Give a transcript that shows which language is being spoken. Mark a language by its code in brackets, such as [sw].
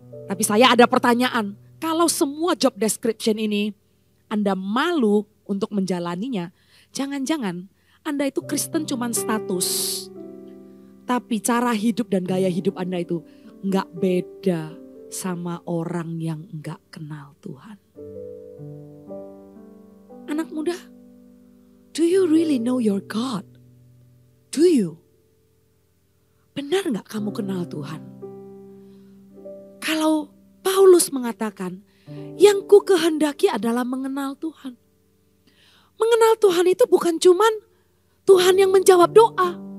[id] Tapi saya ada pertanyaan, kalau semua job description ini Anda malu untuk menjalaninya, jangan-jangan Anda itu Kristen cuman status. Tapi cara hidup dan gaya hidup Anda itu gak beda sama orang yang gak kenal Tuhan. [en] Anak muda, do you really know your God? Do you? [id] Benar gak kamu kenal Tuhan? Kalau Paulus mengatakan, yang ku kehendaki adalah mengenal Tuhan. Mengenal Tuhan itu bukan cuman Tuhan yang menjawab doa.